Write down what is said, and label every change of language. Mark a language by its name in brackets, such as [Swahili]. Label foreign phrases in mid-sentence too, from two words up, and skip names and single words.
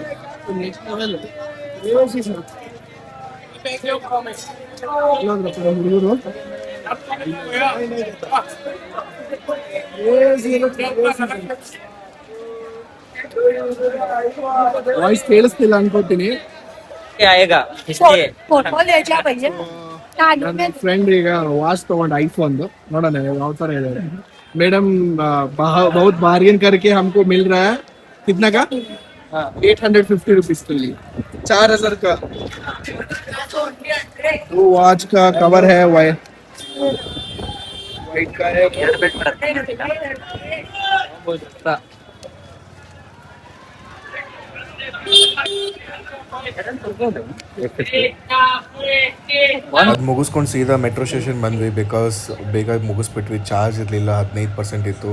[English] next level [Kannada] ಹುಡುಗರು ವಾಯ್ಸ್ ಕೇಳಿಸ್ತಿಲ್ಲ ಅನ್ಕೋತೀನಿ. ನನ್ನ ಫ್ರೆಂಡ್ ಈಗ ವಾಚ್ ತಗೊಂಡು ಐಫೋನ್, ನೋಡೋಣ ಯಾವ ತರ ಇದೆ. [Hindi] मैडम बहुत बार्गेन करके हमको मिल रहा है. कितना का? 850 रुपीज के लिए 4000 का. वो वॉच का कवर है वाइट का है. [Kannada] ಅದು ಮುಗಿಸ್ಕೊಂಡು ಸೀದಾ [English] metro station [Kannada] ಬಂದ್ವಿ. ಬೇಗ ಮುಗಿಸ್ಬಿಟ್ವಿ. ಚಾರ್ಜ್ ಇರಲಿಲ್ಲ, 15% ಇತ್ತು.